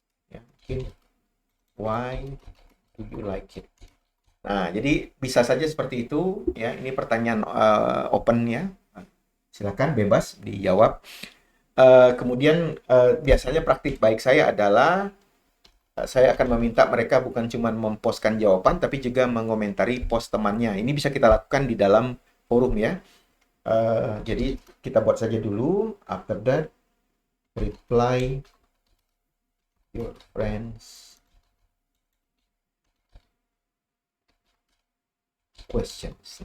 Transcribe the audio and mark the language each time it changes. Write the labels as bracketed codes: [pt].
[id] Ya, mungkin [en] why do you like it? [id] Nah, jadi bisa saja seperti itu ya. Ini pertanyaan open ya. Silakan bebas dijawab. Kemudian biasanya praktik baik saya adalah saya akan meminta mereka bukan cuma memposkan jawaban tapi juga mengomentari post temannya. Ini bisa kita lakukan di dalam forum ya. Jadi kita buat saja dulu. [en] After that, reply your friends questions.